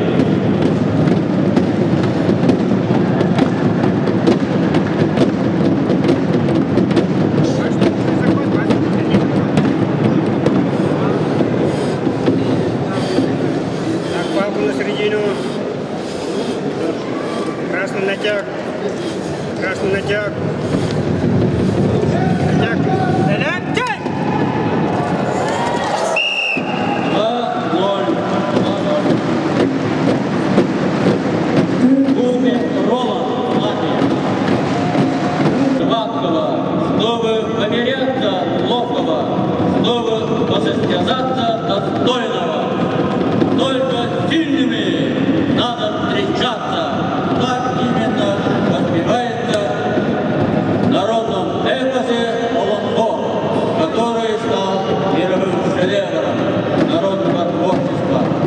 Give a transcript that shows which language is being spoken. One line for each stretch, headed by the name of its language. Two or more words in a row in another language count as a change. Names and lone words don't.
Russian: На середину. Красный натяг. Красный натяг. Натяг. Натяг! 2-0. Гулбис Роланд, Латвия. Гладкого, чтобы померяться ловкого, чтобы посостязаться достойного. Только сильными надо встречаться. Так именно воспевается в народном эпосе Олонбор, который стал мировым шедевром народного творчества.